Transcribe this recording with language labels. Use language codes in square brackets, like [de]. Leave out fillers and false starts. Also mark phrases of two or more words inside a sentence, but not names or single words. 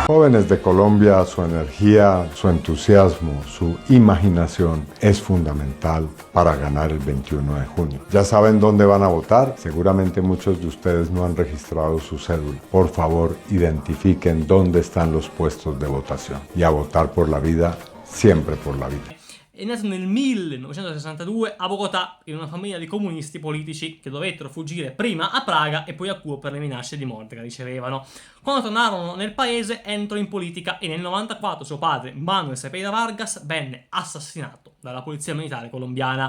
[es] Jóvenes de Colombia, su energía, su entusiasmo, su imaginación es fundamental para ganar el 21 de junio. Ya saben dónde van a votar. Seguramente muchos de ustedes no han registrado su cédula. Por favor, identifiquen dónde están los puestos de votación. Y a votar por la vida, siempre por la vida. [it] È nato nel 1962 a Bogotà in una famiglia di comunisti politici che dovettero fuggire prima a Praga e poi a Cuba per le minacce di morte che ricevevano. Quando tornarono nel paese entrò in politica e nel 94 suo padre Manuel Cepeda Vargas venne assassinato dalla polizia militare colombiana.